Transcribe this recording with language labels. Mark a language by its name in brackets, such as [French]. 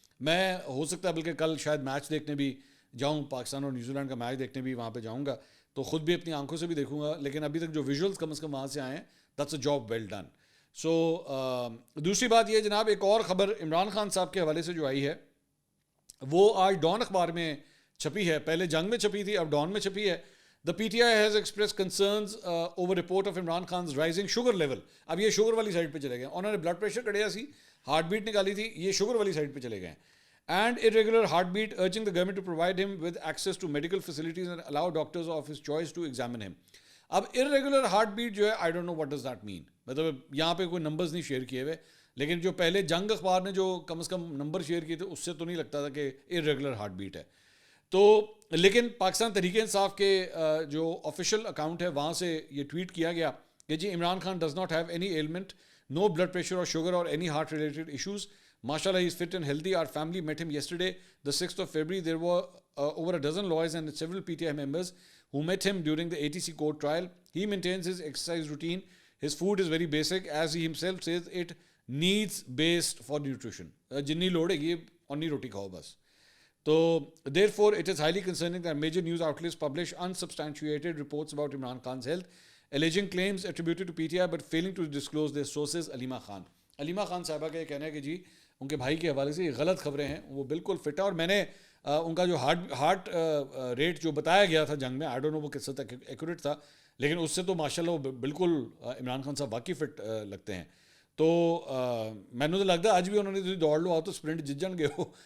[Urdu] میں ہو سکتا ہے بلکہ کل شاید میچ دیکھنے بھی جاؤں، پاکستان اور نیوزی لینڈ کا میچ دیکھنے بھی وہاں پہ جاؤں گا، تو خود بھی اپنی آنکھوں سے بھی دیکھوں گا. لیکن ابھی تک جو ویژولز کم از کم وہاں سے آئے ہیں، that's a job well done. سو دوسری بات یہ جناب، ایک اور خبر عمران خان صاحب کے حوالے سے جو آئی ہے وہ آج ڈان اخبار میں چھپی ہے. پہلے جنگ میں چھپی تھی، اب ڈان میں چھپی ہے. [English] The PTI has expressed concerns over report of Imran Khan's rising sugar level. [Urdu] اب یہ شوگر والی سائڈ پہ چلے گئے. انہوں نے بلڈ پریشر کڑیا سی، ہارٹ بیٹ نکالی تھی، یہ شوگر والی سائڈ پہ چلے گئے. [English] And irregular heartbeat, urging the government to provide him with access to medical facilities and allow doctors of his choice to examine him. اب irregular heartbeat جو ہے I don't know what does that mean. [Urdu] مطلب یہاں پہ کوئی numbers نہیں share کیے ہوئے، لیکن جو پہلے جنگ اخبار نے جو کم از کم نمبر شیئر کیے تھے اس سے تو نہیں لگتا تھا کہ irregular heartbeat ہے. تو لیکن پاکستان تحریک انصاف کے جو آفیشیل اکاؤنٹ ہے وہاں سے یہ ٹویٹ کیا گیا کہ جی Imran Khan does not have any element, know blood pressure اور شوگر اور any heart related issues. [English] MashaAllah, he is fit and healthy. Our family met him yesterday, the 6th of February. There were over a dozen lawyers and several PTI members who met him during the ATC court trial. He maintains his exercise routine. His food is very basic. As he himself says, it needs based for nutrition. Jinni lode ye onni roti khao bas. So, therefore, it is highly concerning that major news outlets publish unsubstantiated reports about Imran Khan's health, alleging claims attributed to PTI but failing to disclose their sources. Alima Khan. [Urdu] Alima Khan صاحبہ کا یہ کہنا ہے کہ جی ان کے بھائی کے حوالے سے یہ غلط خبریں ہیں، وہ بالکل فٹ ہے. اور میں نے ان کا جو ہارٹ ریٹ جو بتایا گیا تھا جنگ میں، آئی ڈونٹ نو وہ کس حد تک ایکوریٹ تھا، لیکن اس سے تو ماشاءاللہ وہ بالکل عمران خان صاحب واقعی فٹ لگتے ہیں. [Punjabi] تو مینوں تو لگتا ہے اج بھی انہوں نے دوڑ لو آؤ تو اسپرنٹ جت جان گے ہو.